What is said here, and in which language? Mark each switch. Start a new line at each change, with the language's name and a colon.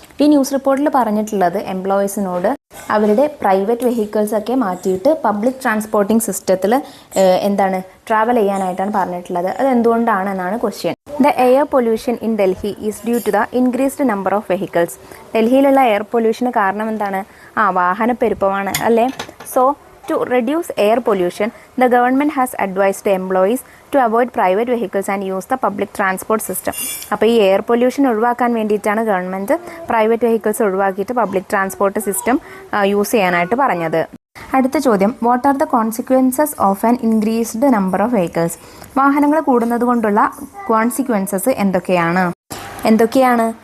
Malayalam: ഈ ന്യൂസ് റിപ്പോർട്ടിൽ പറഞ്ഞിട്ടുള്ളത് എംപ്ലോയീസിനോട് അവരുടെ പ്രൈവറ്റ് വെഹിക്കിൾസ് ഒക്കെ മാറ്റിയിട്ട് പബ്ലിക് ട്രാൻസ്പോർട്ടിംഗ് സിസ്റ്റത്തിൽ ട്രാവൽ ചെയ്യാനായിട്ടാണ് പറഞ്ഞിട്ടുള്ളത്. അത് എന്തുകൊണ്ടാണെന്നാണ് question.
English: The air pollution in Delhi is due to the increased number of vehicles.
Malayalam: ഡൽഹിയിലുള്ള air പൊല്യൂഷന് കാരണം എന്താണ്? വാഹനപ്പെരുപ്പമാണ് അല്ലേ.
English: So to reduce air pollution, the government has advised employees to avoid private vehicles and use the public transport system.
Malayalam: അപ്പോൾ ഈ air pollution ഒഴിവാക്കാൻ വേണ്ടിയിട്ടാണ് government private vehicles ഒഴിവാക്കിയിട്ട് public transport system use ചെയ്യാനായിട്ട് പറഞ്ഞത്. അടുത്ത ചോദ്യം,
English: What are the consequences of an increased number of vehicles?
Malayalam: വാഹനങ്ങൾ കൂടുന്നത് കൊണ്ടുള്ള കോൺസിക്വൻസസ് എന്തൊക്കെയാണ്?